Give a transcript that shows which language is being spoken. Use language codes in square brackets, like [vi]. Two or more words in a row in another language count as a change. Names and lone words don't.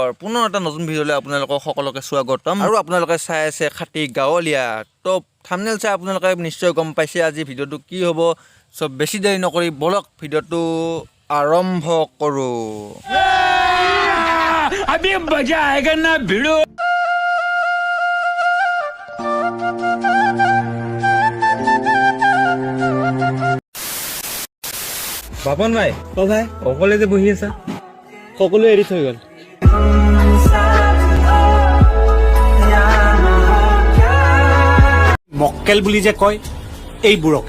[as] পুনৰ এটা নতুন ভিডিঅ'লৈ আপোনালোকক সকলোকে স্বাগতম। আৰু আপোনালোকে চাই আছে খাতি গাঁৱলীয়া। তো থাম্বনেইল চাই আপোনালোকে নিশ্চয় গম পাইছে আজি ভিডিঅ'টো কি হ'ব। চব বেছি দেৰি নকৰি বলক ভিডিঅ'টো আৰম্ভ কৰোঁ। [hi] अभी मजा आएगा ना भिड़ो। [as] বাপন ভাই অ ভাই অকলে যে বহি আছা সকলো এৰি থৈ গ'ল মক্কেল বুলি যে কয় এইবোৰকে